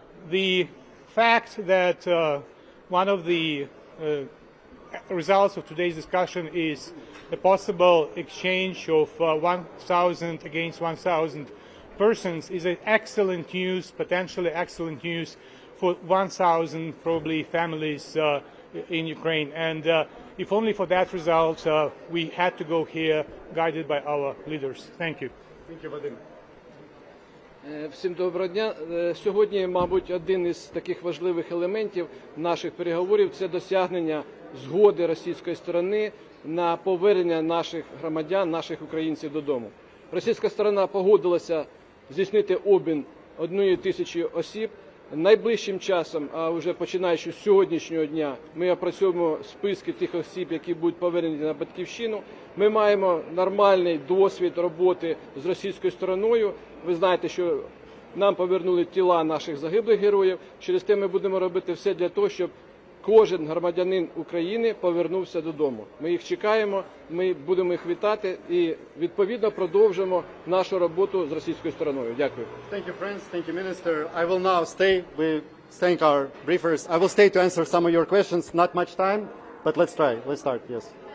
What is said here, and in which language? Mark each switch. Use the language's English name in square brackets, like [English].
[English] The fact that one of the results of today's discussion is a possible exchange of 1,000 against 1,000 persons is an excellent news, potentially excellent news for 1,000 probably families in Ukraine. And if only for that result, we had to go here guided by our leaders. Thank you. Thank you, Vadim. [Ukrainian] Всім доброго дня. Сьогодні, мабуть, один із таких важливих елементів наших переговорів – це досягнення згоди російської сторони на повернення наших громадян, наших українців додому. Російська сторона погодилася здійснити обмін 1,000 осіб. Найближчим часом, а вже починаючи з сьогоднішнього дня, ми опрацьовуємо списки тих осіб, які будуть повернені на батьківщину. Ми маємо нормальний досвід роботи з російською стороною. Ви знаєте, що нам повернули тіла наших загиблих героїв. Через те ми будемо робити все для того, щоб кожен громадянин України повернувся додому. Ми їх чекаємо, ми будемо їх вітати і, відповідно, продовжимо нашу роботу з російською стороною. Дякую. [English] Thank you, friends. Thank you, Minister. I will now stay. We thank our briefers. I will stay to answer some of your questions. Not much time, but let's try. Let's start. Yes.